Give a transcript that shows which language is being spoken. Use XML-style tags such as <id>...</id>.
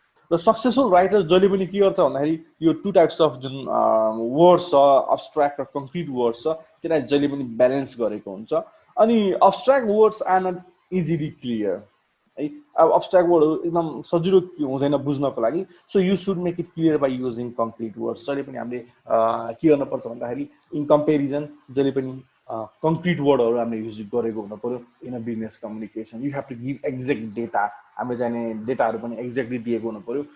<ne>र successful writer जहिले पनि के गर्छ भन्दाखेरि यो टु टाइप्स अफ जुन वर्ड्स छ, अब्स्ट्राक्ट र कङ्क्रिट वर्ड्स छ, त्यसलाई जहिले पनि ब्यालेन्स गरेको हुन्छ.</ne> <en>अनि abstract words are not easily clear है.</en> <ne>अब अब्स्ट्राक्ट वर्डहरू एकदम सजिलो हुँदैन बुझ्नको लागि.</ne> <en>So you should make it clear by using concrete words.</en> <ne>जहिले पनि हामीले के गर्नुपर्छ भन्दाखेरि इन कम्पेरिजन जहिले पनि कङ्क्रिट वर्डहरू हामीले युज गरेको हुनु पऱ्यो</ne> <en>In a business communication. You have to give exact data.</en> <ne>हामीले चाहिने डेटाहरू पनि एक्ज्याक्टली दिएको हुनु पऱ्यो.</ne>